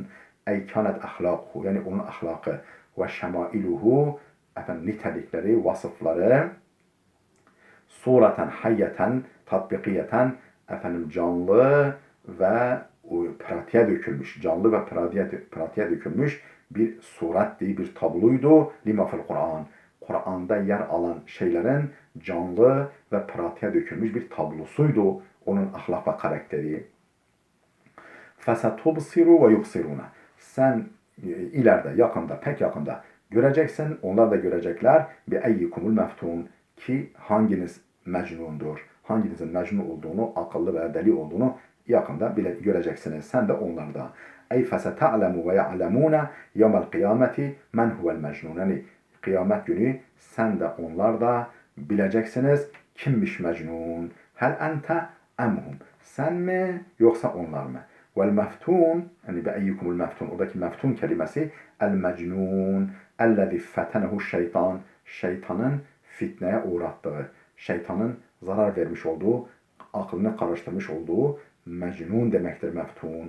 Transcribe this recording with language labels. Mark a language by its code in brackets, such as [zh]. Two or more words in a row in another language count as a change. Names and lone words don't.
[ar] أي كانت أخلاقه, [tr] yani onun ahlakı ve şemailuhu, nitelikleri, vasıfları, [ar] صورة حية تطبيقية, [tr] canlı ve pratiğe dökülmüş, canlı ve pratiğe dökülmüş bir suretti, bir tabloydu. [ar] لما في القرآن. [tr] Kur'an'da yer alan şeylerin canlı ve pratiğe dökülmüş bir tablosuydu onun ahlak ve karakteri. [ar] فَسَتُبْصِرُوا وَيُبْصِرُونَ. [tr] Sen ileride, yakında, pek yakında göreceksin, onlar da görecekler. [ar] بِاَيِّكُمُ الْمَفْتُونَ, [tr] ki hanginiz mecnundur, hanginizin mecnun olduğunu, akıllı ve deli olduğunu yakında bile göreceksiniz. Sen de onlarda. [ar] Ey فَسَتَعْلَمُ وَيَعْلَمُونَ يَوْمَ الْقِيَامَةِ مَنْ هُوَ الْمَجْنُونَ. [tr] Yani kıyamet günü sen de onlar da bileceksiniz kimmiş mecnun. [ar] هل أنت أم هم. [tr] Sen mi yoksa onlar mı? [ar] والمفتون, [tr] yani [ar] بأيكم المفتون, [tr] oradaki meftun kelimesi [ar] المجنون الذي فتنه الشيطان, [tr] şeytanın fitneye uğrattığı, şeytanın zarar vermiş olduğu, aklını karıştırmış olduğu mecnun demektir meftun.